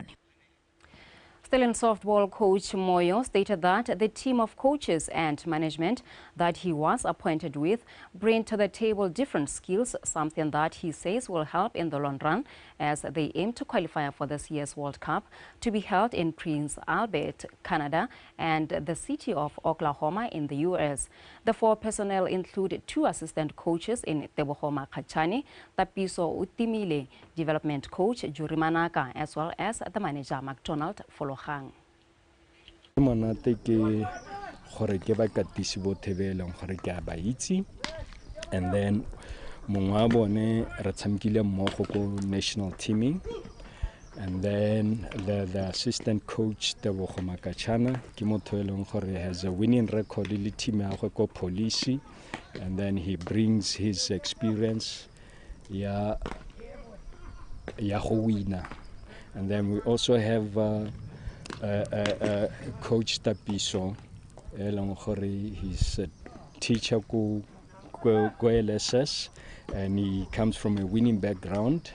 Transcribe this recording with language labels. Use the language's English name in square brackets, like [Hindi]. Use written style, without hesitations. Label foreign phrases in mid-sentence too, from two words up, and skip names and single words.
[English] Still in softball, Coach Moyo stated that the team of coaches and management that he was appointed with bring to the table different skills, something that he says will help in the long run as they aim to qualify for this year's World Cup to be held in Prince Albert, Canada, and the city of Oklahoma in the U.S. The 4 personnel include 2 assistant coaches in Tebohoma Kachani, Tapiso Utimile, development coach Juri Manaka, as well as the manager McDonald Folohang. [Tswana] Monate ke gore ke ba katisi botlhe be eleng gore ke a ba itse, [English] and then [Tswana] mongwe wa bone re tshamekile mmogo ko [English] national teaming, and then the assistant coach Tebogo Makachana [Tswana] ke motho eleng gore [English] has a winning record [Tswana] le team ya go ko police, [English] and then he brings his experience [Tswana] ya go wina. [English] And then we also have Coach Tapiso, he's a teacher go LSS, and he comes from a winning background.